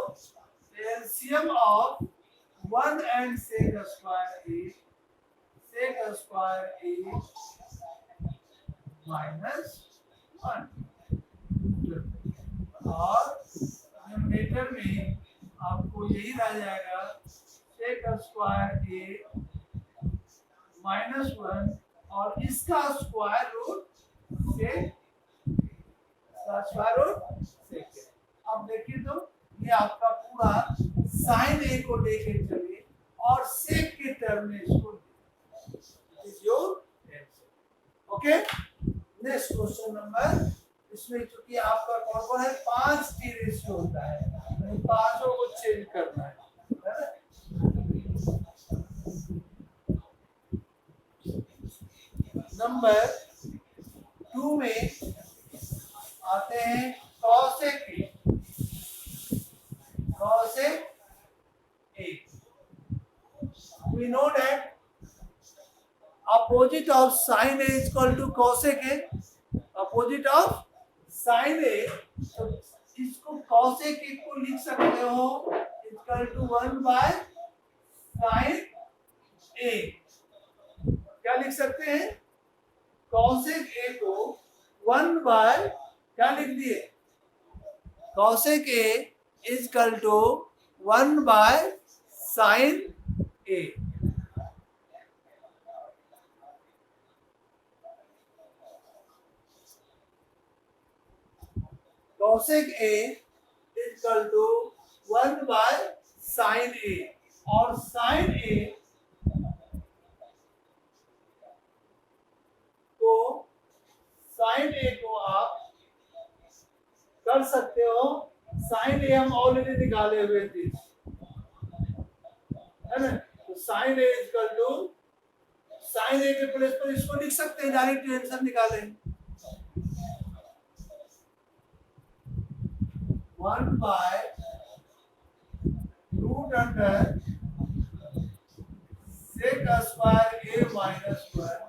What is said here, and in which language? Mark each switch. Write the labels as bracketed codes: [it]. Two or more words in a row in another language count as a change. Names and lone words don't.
[en] LCM of 1 and sec square a minus 1, [hi] और न्यूमरेटर में आपको यही रह जाएगा [en] sec square a minus 1 [hi] और इसका स्क्वायर रूट से स्क्वायर रूट से। अब देखिए तो ये आपका पूरा sin a को लेके चलिए और sec के टर्म में इसको [en] is your answer. [hi] ओके, [en] next question number, [hi] इसमें चूंकि आपका कौन है 5 टी रेशियो होता है, तो पांचों को चेंज करना है ना? नंबर 2 में आते हैं cosec a। [en] We know that opposite of sin a is equal to cosec a। opposite of sin a, [hi] तो इसको cosec a को लिख सकते हो [en] equal to 1 by sin a. [hi] क्या लिख सकते हैं? cosec a को 1 by क्या लिख दिए? [en] cosec a is equal to 1 by sin a। cosec a is equal to 1 by sin a, [hi] और sin a sin a को आप कर सकते हो, sin a हम ऑलरेडी निकाले हुए थे, है ना? तो [en] sin a equal to sin a [hi] के प्लेस पर इसको लिख सकते हैं, [en] direct answer [hi] निकालें [en] 1 by root under sec square a minus 1